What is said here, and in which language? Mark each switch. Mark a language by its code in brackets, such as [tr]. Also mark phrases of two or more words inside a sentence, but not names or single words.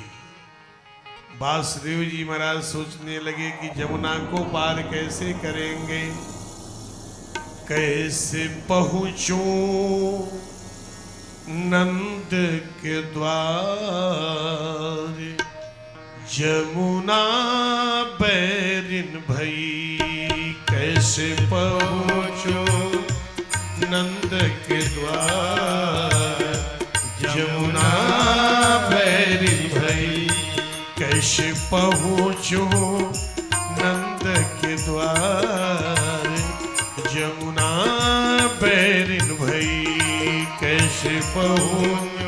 [hi] वासुदेव जी महाराज सोचने लगे कि जमुना को पार कैसे करेंगे, कैसे पहुंचूं नंद के द्वार। जमुना बैरिन भई, कैसे पहुंचूं नंद के द्वार। जमुना बैरिन भई, कैसे पहुंचूं जमुना बैरिन भई कैसे पहुँचूं